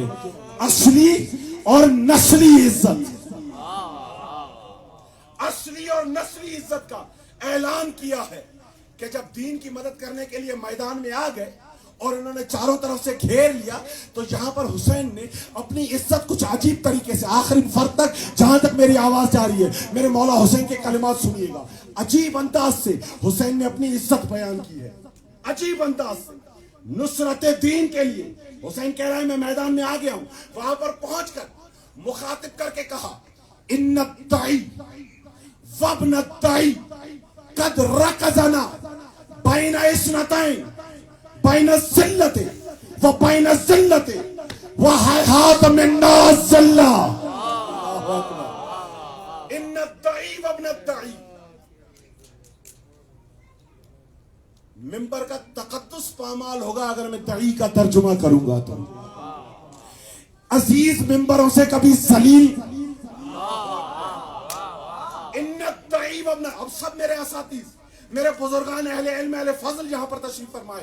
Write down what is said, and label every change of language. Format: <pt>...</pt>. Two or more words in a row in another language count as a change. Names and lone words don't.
<ur>اصلی اور نسلی عزت، اصلی اور نسلی عزت کا اعلان کیا ہے کہ جب دین کی مدد کرنے کے لیے میدان میں آ گئے اور انہوں نے چاروں طرف سے گھیر لیا، تو یہاں پر حسین نے اپنی عزت کچھ عجیب طریقے سے، آخری فرد تک جہاں تک میری آواز جا رہی ہے میرے مولا حسین کے کلمات سنیے گا، عجیب انداز سے حسین نے اپنی عزت بیان کی ہے. عجیب انداز سے نصرت دین کے لیے حسین کہہ رہا ہے میں میدان میں آ گیا ہوں. وہاں پر پہنچ کر مخاطب کر کے کہا</ur> <ar>ان الدعی وابن الدعی قد رکزنا بین اثنتین بین الذلت و بین الذلت وَحَيْحَاتَ مِنَّا الذِّلَّةِ إِنَّ الضَّعِيفَ ابْنَ الضَّعِیف.</ar> <ur>ممبر کا تقدس پامال ہوگا اگر میں دعی کا ترجمہ کروں گا تو. عزیز ممبروں سے کبھی ذلیل.</ur> <ar>ان الضعیف ابن،</ar> <ur>اب سب میرے اساتذہ، میرے بزرگان اہل علم اہل فضل یہاں پر تشریف فرمائے.</ur>